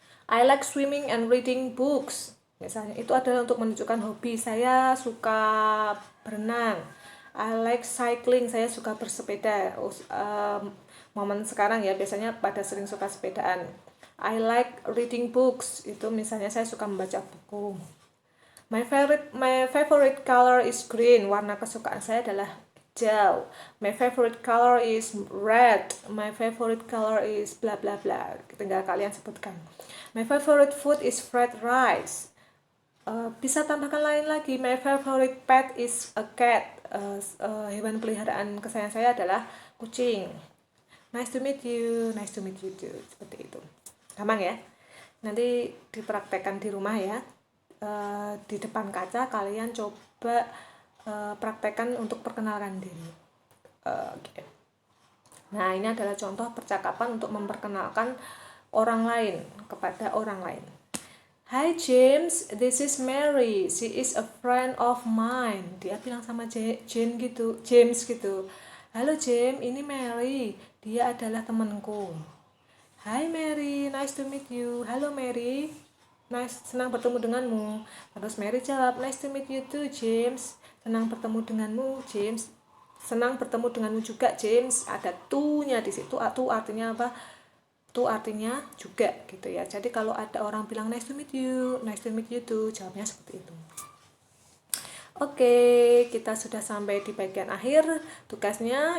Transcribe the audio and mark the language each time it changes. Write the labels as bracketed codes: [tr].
[en] I like swimming and reading books. [id] Misalnya itu adalah untuk menunjukkan hobi. Saya suka berenang. [en] I like cycling. [id] Saya suka bersepeda. Momen sekarang ya biasanya pada sering suka sepedaan. [en] I like reading books. [id] Itu misalnya saya suka membaca buku. [en] My favorite color is green. [id] Warna kesukaan saya adalah hijau. [en] My favorite color is red. My favorite color is bla bla bla. [id] Tinggal kalian sebutkan. [en] My favorite food is fried rice. [id] Bisa tambahkan lain lagi. [en] My favorite pet is a cat. [id] Hewan peliharaan kesayangan saya adalah kucing. [en] Nice to meet you. Nice to meet you too. [id] Seperti itu. Gampang ya. Nanti dipraktekkan di rumah ya. Di depan kaca kalian coba praktekkan untuk perkenalkan diri. Okay. Nah, ini adalah contoh percakapan untuk memperkenalkan orang lain kepada orang lain. [en] Hi James, this is Mary. She is a friend of mine. [id] Dia bilang sama James gitu. Halo James, ini Mary. Dia adalah temanku. [en] Hi Mary, nice to meet you. [id] Halo Mary, senang bertemu denganmu. Terus Mary jawab, [en] nice to meet you too James. [id] Senang bertemu denganmu James. Senang bertemu denganmu juga James. Ada to-nya di situ. To artinya apa? To artinya juga gitu ya. Jadi kalau ada orang bilang [en] nice to meet you too, [id] jawabnya seperti itu. Oke, kita sudah sampai di bagian akhir tugasnya.